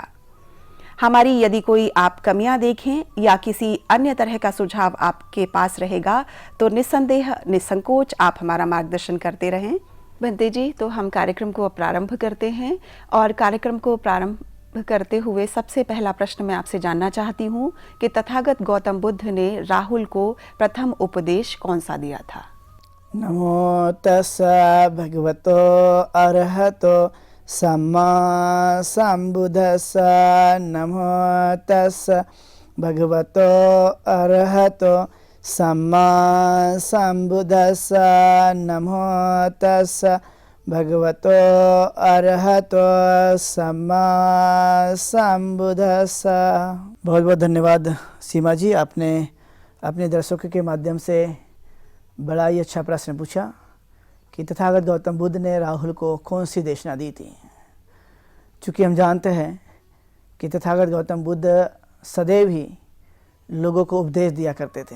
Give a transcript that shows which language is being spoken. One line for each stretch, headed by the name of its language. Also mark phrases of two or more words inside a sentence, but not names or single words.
Hindi: हमारी यदि कोई आप कमियां देखें या किसी अन्य तरह का सुझाव आपके पास रहेगा तो निस्संदेह निसंकोच आप हमारा मार्गदर्शन करते रहें। भंते जी, तो हम कार्यक्रम को प्रारंभ करते हैं और कार्यक्रम को प्रारंभ करते हुए सबसे पहला प्रश्न मैं आपसे जानना चाहती हूँ कि तथागत गौतम बुद्ध ने राहुल को प्रथम उपदेश कौन सा दिया था?
Pali: नमो तस्सा भगवतो अरहतो सम्मा संबुद्धस्सा। नमो तस्सा भगवतो अरहतो सम्मा संबुद्धस्सा। नमो तस्सा भगवतो अरहतो सम्मा संबुद्धस्सा।
Hindi: बहुत बहुत धन्यवाद सीमा जी, आपने अपने दर्शकों के माध्यम से बड़ा ही अच्छा प्रश्न पूछा कि तथागत गौतम बुद्ध ने राहुल को कौन सी देशना दी थी। चूँकि हम जानते हैं कि तथागत गौतम बुद्ध सदैव ही लोगों को उपदेश दिया करते थे।